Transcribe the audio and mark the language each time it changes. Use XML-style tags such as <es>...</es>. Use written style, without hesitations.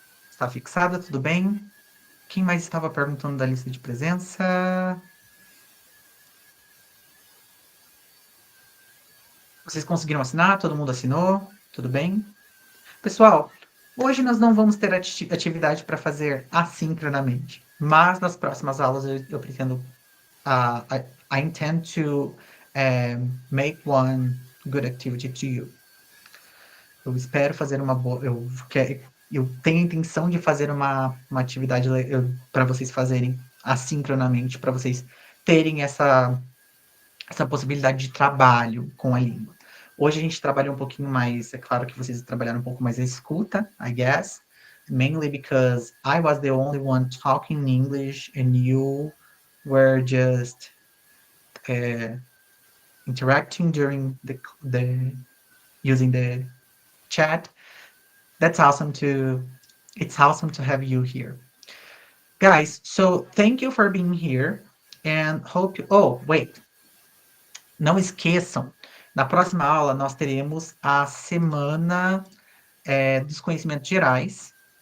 <pt>Está fixada, tudo bem? Quem mais estava perguntando da lista de presença? Vocês conseguiram assinar? Todo mundo assinou? Tudo bem? Pessoal, hoje nós não vamos ter atividade para fazer assincronamente, mas nas próximas aulas eu pretendo.</pt> <en>I intend to make one good activity to you.</en> <pt>Eu espero fazer uma boa. Eu tenho a intenção de fazer uma atividade para vocês fazerem assincronamente, para vocês terem essa possibilidade de trabalho com a língua. Hoje a gente trabalha um pouquinho mais, é claro que vocês trabalharam um pouco mais a escuta,</pt> <en>I guess, mainly because I was the only one talking English and you were just interacting during the using the chat. That's awesome to It's awesome to have you here. Guys, so thank you for being here and hope you, oh, wait.</en> <pt>Não esqueçam, na próxima aula nós teremos a semana dos conhecimentos gerais.</pt>